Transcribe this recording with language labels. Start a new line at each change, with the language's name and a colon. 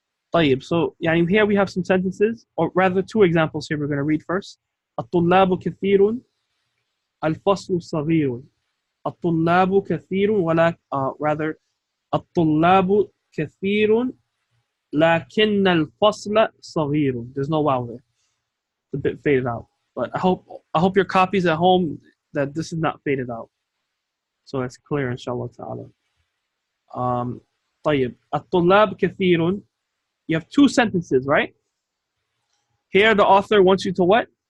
English: طيب, so يعني here we have some sentences, or rather two examples here we're going to read first.
Arabic: الطلاب كثير. الفصل صغير. الطلاب كثير ولا rather الطلاب كثير لكن الفصل صغير.
English: There's no wow there. It's a bit faded out. But I hope your copies at home that this is not faded out. So that's clear, inshallah ta'ala. طيب.
Arabic: الطلاب كثير.
English: You have two sentences, right? Here the author wants you to what?